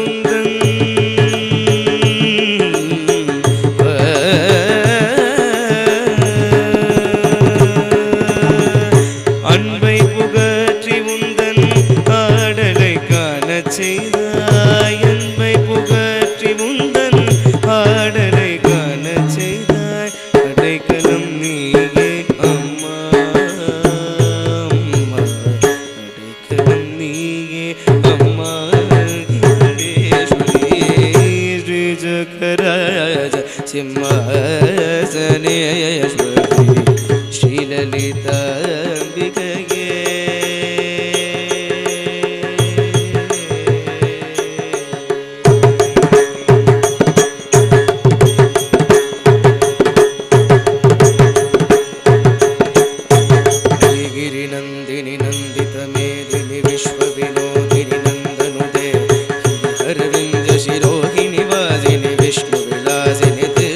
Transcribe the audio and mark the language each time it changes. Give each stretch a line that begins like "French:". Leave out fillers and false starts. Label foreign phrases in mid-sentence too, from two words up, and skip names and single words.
Tamil: அன்பை புகற்றி உந்தன் ஆடலை காணச் செய்தாய் அன்பை புகற்றி உந்தன் ஆடலை காணச் செய்தாய் அடைக்கலம் நீயே அம்மா அம்மா அடைக்கலம் நீயே அம்மா ஸ்ரீ சக்கராஜ சிம்மாசனேஸ்வரி
Sanskrit: श्रीललिताम्बिकये गिरिनन्दिनि नन्दितमेदिनि विश्वविनोदिनि नन्दनुदे अरविन्द शिरोहिणि वासिनि विष्णुविलासिनि